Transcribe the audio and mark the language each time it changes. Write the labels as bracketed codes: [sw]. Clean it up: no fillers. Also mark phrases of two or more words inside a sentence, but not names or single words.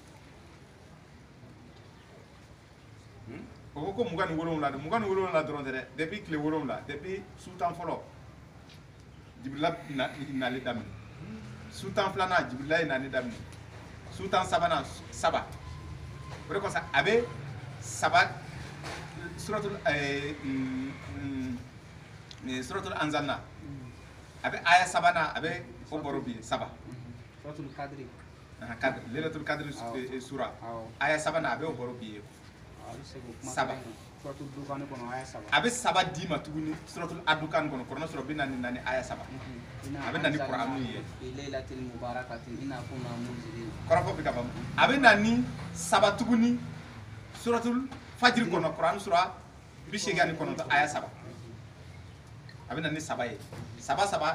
[bm] o ko ko 27 de 27 dɔrɔn tɛ dɛ depuis tile 7 depuis su tan fɔlɔ Jibrila nali daminɛ su tan filanan Jibrila ye nali daminɛ su tan sabanan saba o de kosɔn a bɛ saba suratul Anzal na a bɛ aya sabanan a bɛ o baro bi saba suratul kadri Lailatul Qadr sura aya sabanan a bɛ o baro bi saba a bɛ saba di ma tuguni suratul Adukan kɔnɔ Kuranɛ sura 44 aya saba a bɛ na ni Kuranu ye kɔrɔfɔ bɛ ka faamu a bɛ na ni saba tuguni suratul Fajr kɔnɔ Kuranɛ sura 89 aya saba a bɛ na ni saba ye saba